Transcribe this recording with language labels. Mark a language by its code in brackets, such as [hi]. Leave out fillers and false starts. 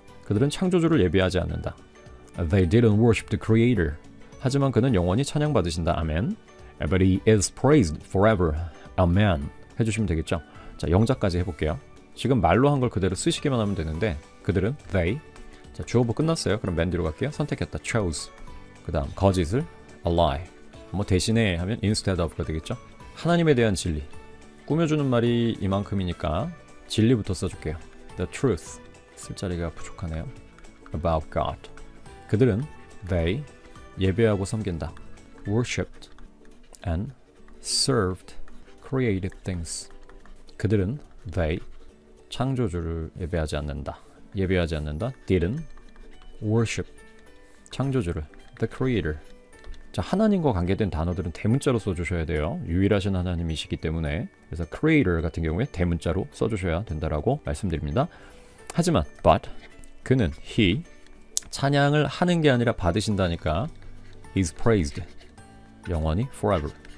[ko] 그들은 창조주를 예배하지 않는다. [en] They didn't worship the creator. [ko] 하지만 그는 영원히 찬양받으신다. 아멘. [en] But he is praised forever. Amen. [ko] 해주시면 되겠죠. 자, 영작까지 해볼게요. 지금 말로 한 걸 그대로 쓰시기만 하면 되는데 그들은 they. 자, 주어부 끝났어요. 그럼 맨 뒤로 갈게요. 선택했다. chose. 그 다음 거짓을 [en] a lie. [ko] 뭐 대신에 하면 [en] instead of [ko] 가 되겠죠. 하나님에 대한 진리. 꾸며주는 말이 이만큼이니까 진리부터 써줄게요. [en] The truth. [ko] 쓸 자리가 부족하네요. [en] About God. [ko] 그들은 they 예배하고 섬긴다. [en] Worshipped and served created things. [ko] 그들은 they 창조주를 예배하지 않는다. 예배하지 않는다. [en] Didn't worship [ko] 창조주를 [en] the creator. [ko] 자, 하나님과 관계된 단어들은 대문자로 써주셔야 돼요. 유일하신 하나님이시기 때문에. 그래서 creator 같은 경우에 대문자로 써주셔야 된다라고 말씀드립니다. 하지만 but 그는 he 찬양을 하는 게 아니라 받으신다니까 [en] is praised [ko] 영원히 forever.